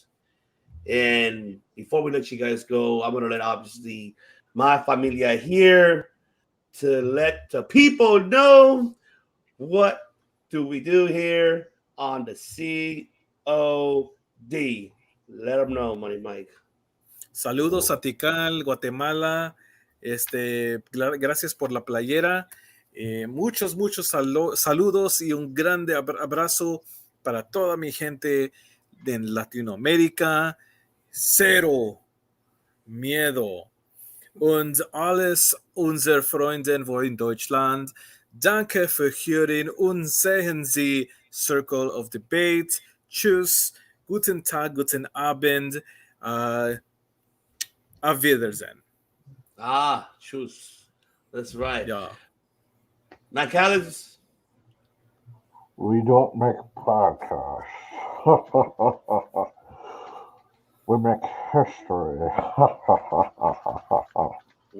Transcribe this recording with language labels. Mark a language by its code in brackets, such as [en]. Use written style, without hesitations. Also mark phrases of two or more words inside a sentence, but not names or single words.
[en] And before we let you guys go, I'm gonna let obviously my familia here to let the people know what do we do here on the COD. Let them know, Money Mike. [es] Saludos a Tikal, Guatemala. Gracias por la playera. Muchos saludos y un grande abrazo para toda mi gente en Latinoamérica. Cero miedo. [de] Und alles unsere Freunde in Deutschland. Danke für Hören und sehen Sie Circle of Debate. Tschüss. Guten Tag, guten Abend. Auf Wiedersehen. [en] Choose. That's right. Yeah. Matt Callis. We don't make podcasts. We make history. We'll see you this week.